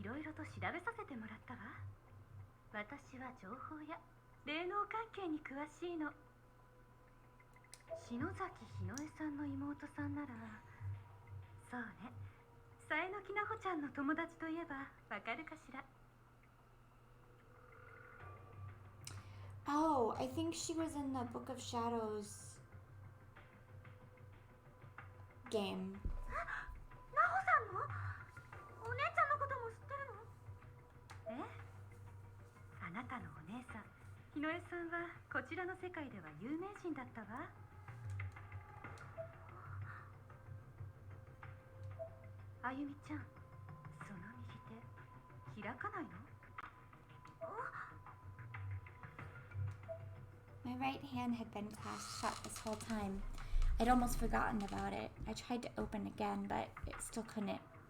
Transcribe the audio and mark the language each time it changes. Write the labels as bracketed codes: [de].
[ja] いろいろと調べさせてもらったわ。私は情報や霊能関係に詳しいの。篠崎ひのえさんの妹さんなら、そうね、さえのきなほちゃんの友達といえばわかるかしら。 [en] Oh, I think she was in the Book of Shadows game. [ja] なほさんのお姉ちゃんのことも知ってるの？ええ、あなたのお姉さんひのえさんはこちらの世界では有名人だったわ。あゆみちゃん、その右手開かないの？ [en] My right hand had been clasped shut this whole time. I'd almost forgotten about it. I tried to open again, but it still couldn't.